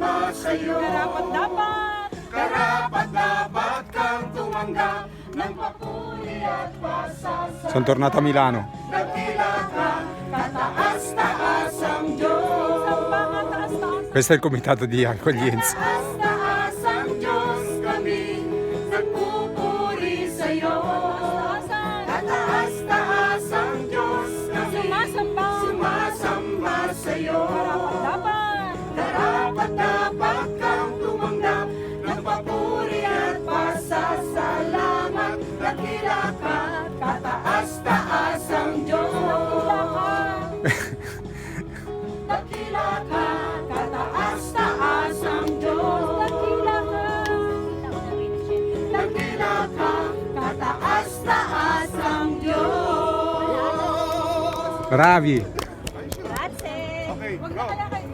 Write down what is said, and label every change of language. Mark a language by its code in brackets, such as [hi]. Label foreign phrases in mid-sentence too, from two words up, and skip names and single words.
[tl] sa'yo. Karapat-dapat kang tumanggap ng papuri at pasasalamat. [it] Sono tornato a Milano. [tl] Dakila ka, kataas-taas ang Diyos. [it] Questo è il comitato di accoglienza. [tl] Kataas-taas ang Diyos, kami nagpupuri sa'yo. Kataas-taas ang Diyos, kami sumasamba sa'yo. Karapat-dapat kang tumanggap ng papuri at pasasalamat. Dakila ka, kataas-taas ang Diyos. Dakila ka, kataas-taas ang Diyos. Dakila ka, kataas-taas ang Diyos. [it] Bravi! Grazie. [en] Okay, go.